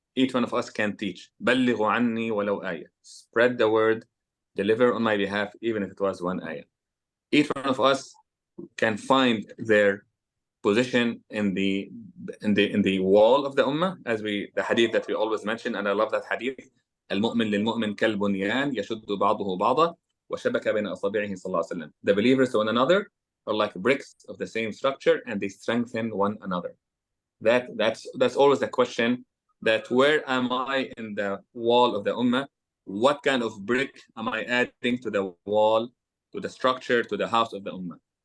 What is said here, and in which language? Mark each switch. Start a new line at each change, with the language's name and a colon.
English: Each one of us can teach.
Arabic: بَلِّغُوا عَنِّي وَلَوْ آيَةً.
English: Spread the word, deliver on my behalf, even if it was one ayah. Each one of us can find their position in the wall of the ummah, as the hadith that we always mention, and I love that hadith.
Arabic: المؤمن للمؤمن كالبنيان يشد بعضه بعضا وشبك بين أصابعه صلى الله عليه وسلم.
English: The believers to one another are like bricks of the same structure, and they strengthen one another. That's always the question, that where am I in the wall of the ummah? What kind of brick am I adding to the wall, to the structure, to the house of the ummah?